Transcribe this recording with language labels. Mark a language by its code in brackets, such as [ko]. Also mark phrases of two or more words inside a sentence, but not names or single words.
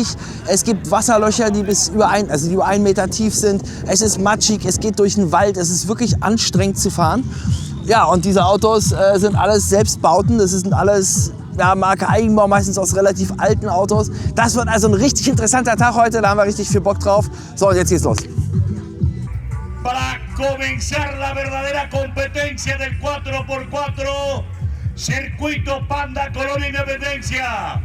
[de] Es gibt Wasserlöcher, die über 1 Meter tief sind. Es ist matschig, es geht durch den Wald, es ist wirklich anstrengend zu fahren. Ja, und diese Autos sind alles Selbstbauten, das sind alles Marke Eigenbau, meistens aus relativ alten Autos. Das wird also ein richtig interessanter Tag heute, da haben wir richtig viel Bock drauf. So, und jetzt geht's los. [es] Para comenzar la verdadera competencia del 4x4, Circuito Panda Colonia Independencia.